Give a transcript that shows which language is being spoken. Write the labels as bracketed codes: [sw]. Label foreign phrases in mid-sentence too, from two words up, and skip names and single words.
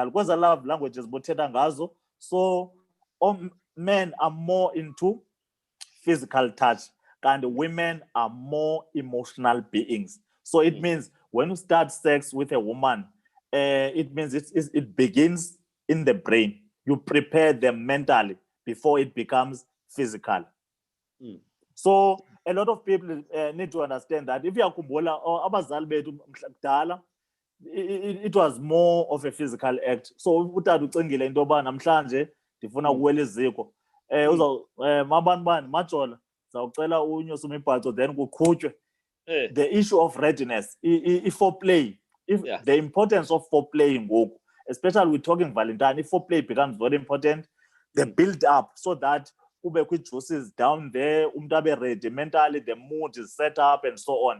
[en] Because a lot of languages, so men are more into physical touch, and women are more emotional beings. So it means when you start sex with a woman, it means it begins in the brain. You prepare them mentally before it becomes physical. So a lot of people need to understand that if you are [xh] abazali bethu kudala, [en] it was more of a physical act. [xh] So utata ucingile into yoba namhlanje ndifuna ukuwela iziko, mabani majola zawucela unyose imibhaco, then kuqhutywe. [en] The issue of readiness, foreplay, the importance of foreplay, especially we're talking Valentine, if foreplay becomes very important, the build up, so that juices down there, ready mentally, the mood is set up and so on.